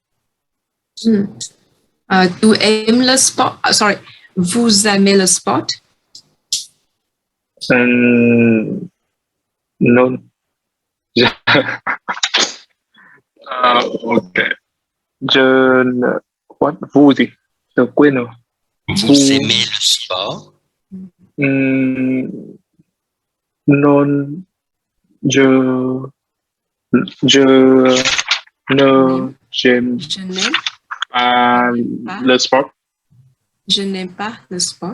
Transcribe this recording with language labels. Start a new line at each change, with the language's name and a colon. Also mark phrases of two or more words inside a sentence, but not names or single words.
French: Tu aimes le sport? Sorry, vous aimez le sport? Non. Ok. Je ne... What? Vous gì?
Vietnamese: Je quên rồi.
French: Vous aimez le sport? Non. Je ne j'aime Je n'aime pas le sport. Je n'aime pas le sport.